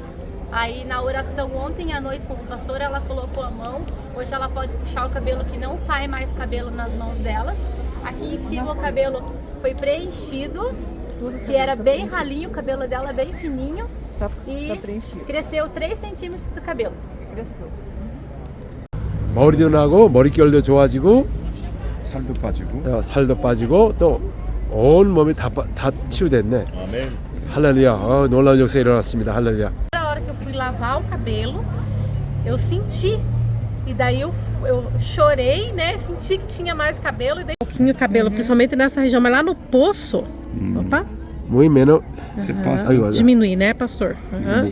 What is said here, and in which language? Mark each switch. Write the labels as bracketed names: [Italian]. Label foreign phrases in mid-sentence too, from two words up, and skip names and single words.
[Portuguese] Aí na oração ontem à noite com o pastor, ela colocou a mão. Hoje ela pode puxar o cabelo que não sai mais cabelo nas mãos delas. Aqui em cima o cabelo foi preenchido, que era bem ralinho, o cabelo dela bem fininho. E cresceu 3 centímetros do cabelo. Cresceu. [Korean] 머리도 나고 머릿결도 좋아지고 살도 빠지고 살도 빠지고 또 온 몸이 다 치유됐네. 아멘. 할렐루야. 놀라운 역사 일어났습니다. 할렐루야. [Portuguese] Na hora que eu fui lavar o cabelo, eu senti, e daí eu chorei, né? Senti que tinha mais cabelo, e daí um pouquinho de cabelo, principalmente nessa região, mas lá no poço, opa, Muito menos. Você passa diminuir, né, pastor? Aham.